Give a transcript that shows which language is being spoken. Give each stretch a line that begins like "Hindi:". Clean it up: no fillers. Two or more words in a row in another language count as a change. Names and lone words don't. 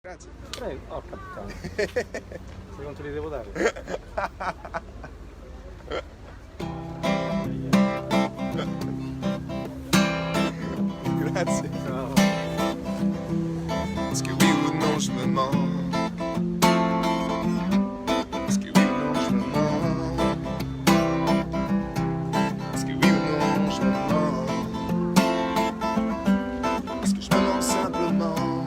Italian: Grazie. Prego, porca puttana. Se non te li devo dare. Grazie. Ciao.
French: Est-ce que oui ou non je me mens? Est-ce que oui ou non je me mens? Est-ce que oui ou non je me mens? Est-ce que je me mens simplement?